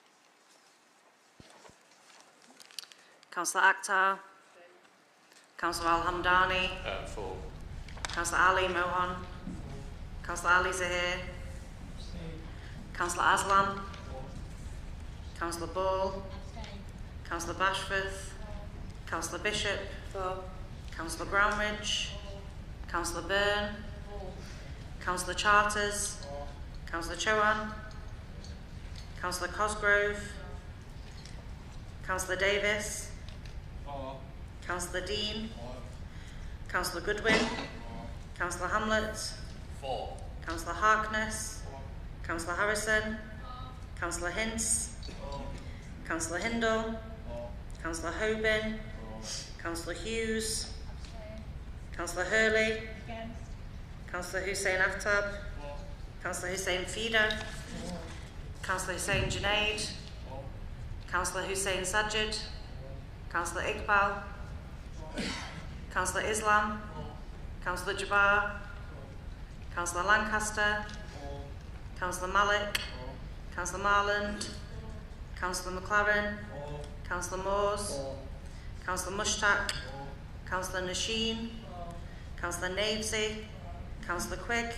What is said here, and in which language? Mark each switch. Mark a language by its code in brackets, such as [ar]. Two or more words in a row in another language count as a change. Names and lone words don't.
[en] Councillor Akhtar. Councillor Al-Hamdani. For. Councillor Ali Mohan. Councillor Ali Zahir. Councillor Aslam. Councillor Ball. Councillor Bashforth. Councillor Bishop. Councillor Brownridge. Councillor Byrne. Councillor Charters. Councillor Chowan. Councillor Cosgrove. Councillor Davis. Councillor Dean. Councillor Goodwin. Councillor Hamlet. Councillor Harkness. Councillor Harrison. Councillor Hince. Councillor Hindle. Councillor Hoban. Councillor Hughes. Councillor Hurley. Councillor Hussein Aftab. Councillor Hussein Feeder. Councillor Hussein Junaid. Councillor Hussein Sajid. Councillor Iqbal. Councillor Islam. Councillor Jabbar. Councillor Lancaster. Councillor Malik. Councillor Marland. Councillor McLaren. Councillor Moores. Councillor Mushtaq. Councillor Nasheen. Councillor Navesy. Councillor Quigg.